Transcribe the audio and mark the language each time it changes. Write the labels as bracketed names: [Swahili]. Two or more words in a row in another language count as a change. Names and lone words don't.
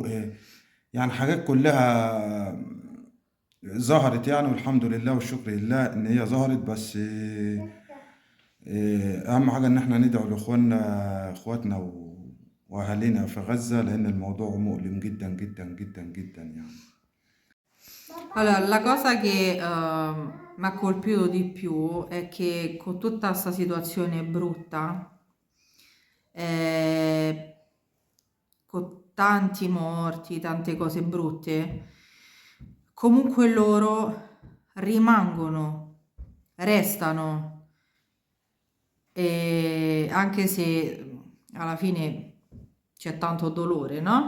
[Arabic] يعني حاجات كلها ظهرت يعني، والحمد لله والشكر لله ان هي ظهرت. بس اهم حاجة ان احنا ندعو اخواتنا واهالينا في غزة، لان الموضوع مؤلم جدا جدا جدا جدا يعني. [Italian] Allora, la cosa che mi ha colpito di più è che con tutta questa situazione brutta, eh, con tanti morti, tante cose brutte, comunque loro restano, e anche se alla fine c'è tanto dolore, no?